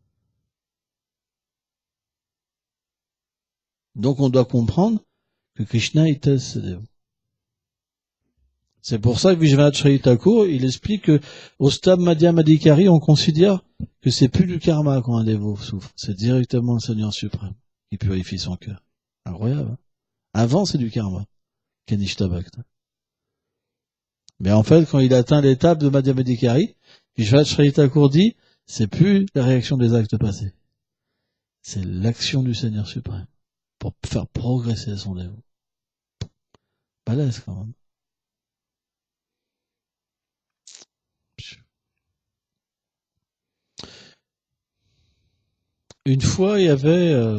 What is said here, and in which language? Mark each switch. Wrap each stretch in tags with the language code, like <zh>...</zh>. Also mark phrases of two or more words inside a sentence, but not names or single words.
<fr>Donc on doit comprendre que Krishna il teste ses dévots. C'est pour ça que Vishwanath Chaitanya Thakur, il explique que au stade Madhya Madhikari, on considère que c'est plus du karma quand un dévot souffre. C'est directement le Seigneur suprême qui purifie son cœur. Incroyable. Hein. Avant, c'est du karma.</fr> <sa>Kanishta Bhakta.</sa> <fr>Mais en fait, quand il atteint l'étape de Madhya Madhikari, Vishwanath Chaitanya Thakur dit, c'est plus la réaction des actes passés. C'est l'action du Seigneur suprême pour faire progresser son dévot. Balèze quand même. Une fois, il y avait...</fr>